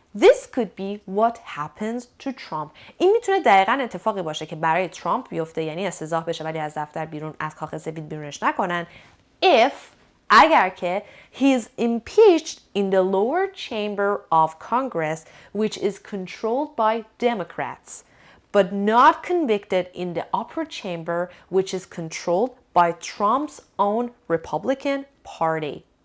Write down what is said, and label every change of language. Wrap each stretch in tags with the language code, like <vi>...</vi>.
<en>This could be what happens to Trump.</en> <fa>این میتونه دقیقاً اتفاقی باشه که برای ترامپ بیفته، یعنی استیضاح بشه ولی از دفتر بیرون، از کاخ سفید بیرونش نکنن. اگر که</fa> <en>he is impeached in the lower chamber of Congress, which is controlled by Democrats, but not convicted in the upper chamber, which is controlled by Trump's own Republican Party.</en>